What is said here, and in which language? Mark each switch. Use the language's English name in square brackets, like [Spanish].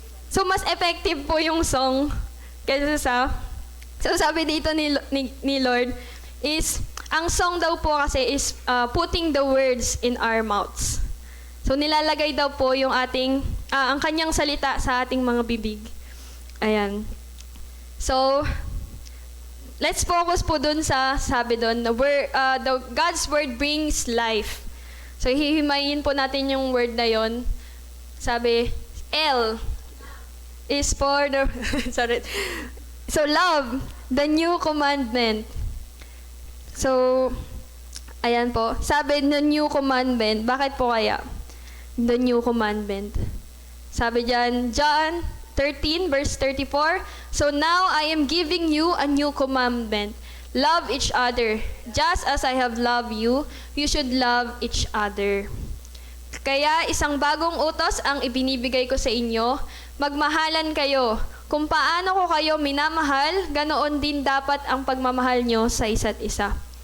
[Filipino] So, mas effective po yung song kaysa so, sabi dito ni Lord is, ang song daw po kasi [English] is putting the words in our mouths. [Filipino] So, nilalagay daw po yung ang kanyang salita sa ating mga bibig. Ayan. [English] So, let's focus [Filipino] po dun sa, sabi dun, [English] God's word brings life. [Filipino] So, hihimayin po natin yung word na yon. Sabi, [English] L is for the, sorry. So, love, the new commandment. So, ayan po. Sabi, the new commandment. [Filipino] Bakit po kaya? [English] The new commandment. [Filipino] Sabi dyan, [English] John 13, verse 34, so now I am giving you a new commandment. Love each other. Just as I have loved you, you should love each other. [Filipino] Kaya isang bagong utos ang ibinibigay ko sa inyo, magmahalan kayo. Kung paano ko kayo minamahal, ganoon din dapat ang pagmamahal nyo sa isa't isa.